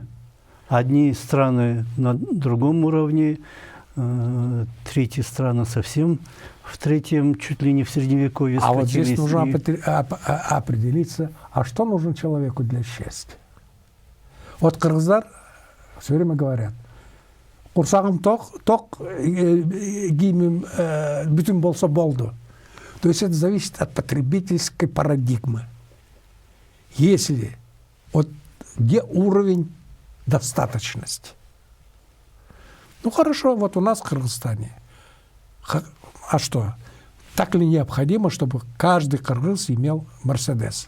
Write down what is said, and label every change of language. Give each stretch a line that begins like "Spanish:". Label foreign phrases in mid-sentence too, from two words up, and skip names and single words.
Russian: Одни страны на другом уровне, третьи страны совсем в третьем, чуть ли не в Средневековье. А вот здесь нужно определиться, а что нужно человеку для счастья. Вот кыргыздар все время говорят,
Kyrgyz: «Курсағым тоқ, геймим бүтін болса болды».
Russian: То есть это зависит от потребительской парадигмы. Если вот где уровень достаточности. Ну хорошо, вот у нас в Кыргызстане. А что? Так ли необходимо, чтобы каждый кыргыз имел Мерседес?